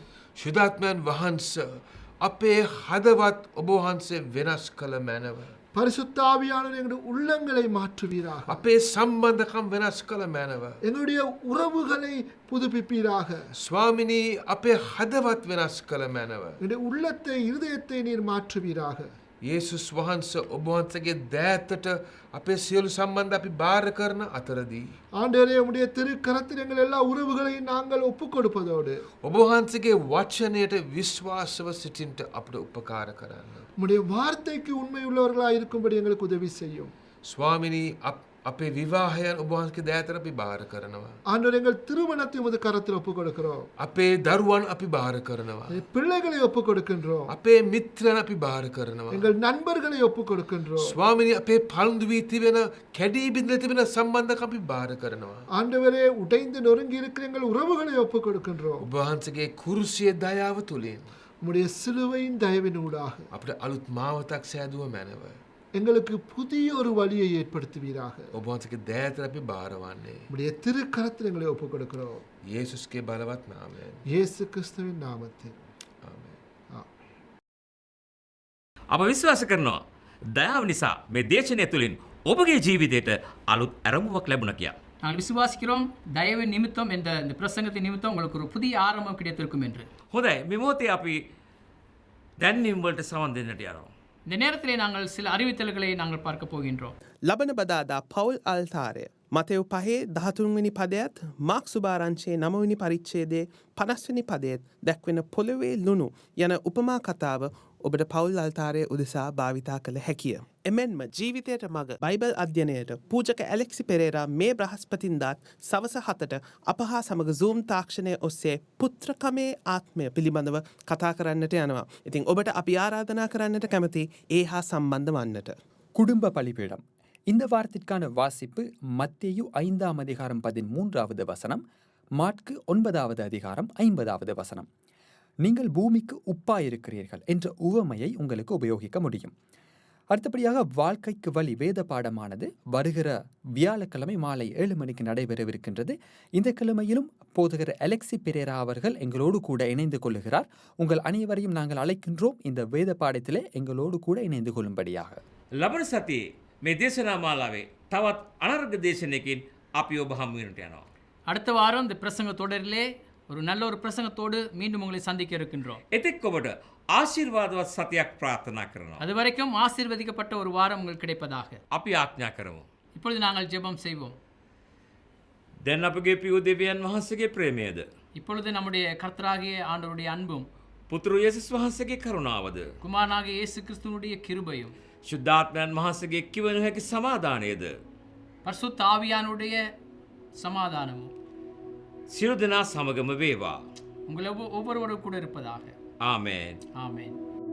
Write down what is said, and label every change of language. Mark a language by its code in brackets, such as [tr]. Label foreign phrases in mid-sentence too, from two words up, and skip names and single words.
[si] ශුද්ධාත්මයන් වහන්ස අපේ හදවත් ඔබ වහන්සේ වෙනස් කළ මැනව. [ta] பரிசுத்த ஆவியானவர் எங்களுடைய உள்ளங்களை மாற்றுவீராக. [si] අපේ සම්බන්ධකම් වෙනස් කළ මැනව. [ta] எங்களுடைய உறவுகளை புதுப்பிப்பீராக. [si] ස්වාමිනී අපේ හදවත් වෙනස් කළ මැනව. [ta] எங்களுடைய உள்ளத்தை இருதயத்தை நீர் மாற்றுவீராக. [si] යේසුස් වහන්ස ඔබ වහන්සේගේ දෑතට අපේ සියලු සම්බන්ධ අපි බාර කරන අතරදී [ta] ஆண்டவரே, உம்முடைய திருக்கரத்தில் எங்கள் எல்லா உறவுகளையும் நாங்கள் ஒப்புக் கொடுப்பதோடு [si] ඔබ වහන්සේගේ වචනයට විශ්වාසව සිටින්ට අපට උපකාර කරන්න. [ta] உம்முடைய வார்த்தைக்கு உண்மை உள்ளவர்களாக இருக்கும்படி எங்களுக்கு உதவி செய்யும். [si] ස්වාමිනී අපේ විවාහයන් ඔබ වහන්සේගේ දෑතට අපි බාර කරනවා. [ta] ஆண்டவர், எங்கள் திருமணத்தை உமது கரத்தில் ஒப்புக் கொடுக்கிறோம். [si] අපේ දරුවන් අපි බාර කරනවා. [ta] பிள்ளைகளை ஒப்புக் கொடுக்கின்றோம். [si] අපේ මිත්‍රයන් අපි බාර කරනවා. [ta] எங்கள் நண்பர்களை ஒப்புக் கொடுக்கின்றோம். [si] ස්වාමිනී අපේ පළඳු වී තිබෙන කැඩී බිඳලා තිබෙන සම්බන්ධක අපි බාර කරනවා. [ta] ஆண்டவரே, உடைந்து நொறுங்கி இருக்கிற எங்கள் உறவுகளை ஒப்புக் கொடுக்கின்றோம். [si] ඔබ වහන්සේගේ කුරුසියේ දයාව තුලින් [ta] உம்முடைய சிலுவையின் தயவினூடாக [si] අපිට අලුත් මාවතක් සෑදුව මැනව. [ta] எங்களுக்கு புதிய ஒரு வழியை ஏற்படுத்துவீராக. [si] ඔබ වහන්සේගේ දෑතට අපි බාරවන්නේ. [ta] உம்முடைய திருக்கரத்தில் எங்களை ஒப்புக் கொடுக்கிறோம். [si] යේසුස්ගේ බලවත් නාමයෙන්. [ta] இயேசு கிறிஸ்துவின் நாமத்தில். [si] ආමේන්. අප විශ්වාස කරනවා දයාව නිසා මේ දේශනය තුළින් ඔබගේ ජීවිතයට අලුත් ඇරමුවක් ලැබුණ කියා. [ta] நாங்கள் விசுவாசிக்கிறோம் தயவு நிமித்தம் இந்த பிரசங்கத்தின் நிமித்தம் உங்களுக்கு ஒரு புதிய ஆரம்பம் கிடைத்திருக்கும் என்று. [si] හොඳයි, මේ මොහොතේ අපි දැන්වීම් වලට සවන් දෙන්නට යනවා. [ta] இந்த நேரத்திலே நாங்கள் சில அறிவித்தல்களை நாங்கள் பார்க்க போகின்றோம். [si] ලබන බදාදා පවුල් අල්තාරය මතෙව් 5:13 පදයත් මාක් සුභාරංචියේ 9 පරිච්ඡේදයේ 50 පදයත් දැක්වෙන පොළවේ ලුණු යන උපමා කතාව ඔබට පවුල් අල්තාරය උදෙසා භාවිතා කළ හැකිය. එමෙන්ම ජීවිතයට මග බයිබල් අධ්‍යයනයට පූජක ඇලෙක්සි පෙරේරා මේ බ්‍රහස්පතින්දාත් සවස 7ට අප හා සමග Zoom තාක්ෂණය ඔස්සේ පුත්‍රකමේ ආත්මය පිළිබඳව කතා කරන්නට යනවා. ඉතින් ඔබට අපි ආරාධනා කරන්නට කැමති ඒ හා සම්බන්ධ වන්නට. [ta] குடும்ப பலிபீடம். இந்த வாரத்திற்கான வாசிப்பு மத்தேயு 5ஆம் அதிகாரம் 13வது வசனம், மாற்கு 9வது அதிகாரம் 50வது வசனம். நீங்கள் பூமிக்கு உப்பாயிருக்கிறீர்கள் என்ற உவமையை உங்களுக்கு உபயோகிக்க முடியும். அடுத்தபடியாக வாழ்க்கைக்கு வழி வேத பாடமானது வருகிற வியாழக்கிழமை மாலை 7 மணிக்கு நடைபெறவிருக்கின்றது. இந்த கிழமையிலும் போதகர் அலெக்சி பெரேரா அவர்கள் எங்களோடு கூட இணைந்து கொள்ளுகிறார். உங்கள் அனைவரையும் நாங்கள் அழைக்கின்றோம் இந்த வேத பாடத்திலே எங்களோடு கூட இணைந்து கொள்ளும்படியாக. [si] ලබන සතියේ මේ දේශනා මාලාවේ තවත් අනර්ග දේශනයකින් අපි ඔබ හමු වෙනට යනවා. [ta] அடுத்த வாரம் இந்த பிரசங்க தொடரிலே ஒரு நல்ல ஒரு பிரசங்கத்தோடு மீண்டும் உங்களை சந்திக்க இருக்கின்றோம். [si] එතෙක් ඔබට ආශිර්වාදවත් සතියක් ප්‍රාර්ථනා කරනවා. [ta] அது வரைக்கும் ஆசீர்வதிக்கப்பட்ட ஒரு வாரம் உங்களுக்கு கிடைப்பதாக. [si] අපි ආඥා කරමු. [ta] இப்பொழுது நாங்கள் ஜெபம் செய்வோம். [si] දැන් අපගේ පියු දෙවියන් වහන්සේගේ ප්‍රේමයද, [ta] இப்பொழுது நம்முடைய கர்த்தராகிய ஆண்டவருடைய அன்பும் [si] පුතුරු යේසුස් වහන්සේගේ කරුණාවද, [ta] குமாரனாகிய இயேசு கிறிஸ்துவினுடைய கிருபையும் [si] ශුද්ධාත්මයන් වහන්සේගේ කිව නොහැකි සමාදානයද [ta] பரிசுத்த ஆவியானுடைய சமாதானமும் [si] සියලු දෙනා සමගම වේවා. [ta] உங்களை ஒவ்வொருவரும் கூட இருப்பதாக. [si] ආමේන්. [ta] ஆமென்.